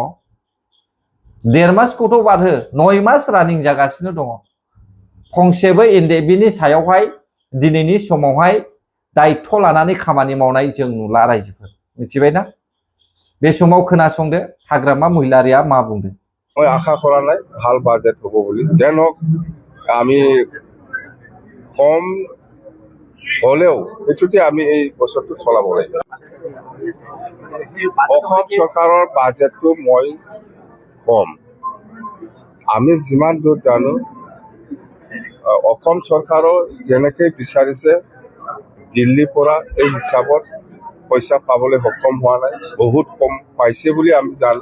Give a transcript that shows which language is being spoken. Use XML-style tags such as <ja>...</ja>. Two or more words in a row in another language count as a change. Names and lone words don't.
<brx>1.5 मासखौथ' बाद हो, 9 मास रानिं जागासिनो दङ। फंसेबो एनडिएफबिनि सायावहाय दिनैनि समावहाय दायित्व लानानै खामानि मावनाय जों नुला रायजोफोर, मिथिबाय ना? बे समाव खोनासंदो हाग्रामा महिलारिया मा बुंदों।</brx> <as>মই আশা কৰা নাই ভাল বাজেট হ'ব বুলি। যেন হওক আমি কম হলেও এইটোতে আমি এই বছৰটো চলাব লাগিব। অসম চৰকাৰৰ বাজেটটো মই কম, আমি যিমান দূৰ জানো অসম চৰকাৰৰ যেনেকৈ বিচাৰিছে দিল্লীৰ পৰা এই হিচাপত পইচা পাবলৈ সক্ষম হোৱা নাই, বহুত কম পাইছে বুলি আমি জানো।</as>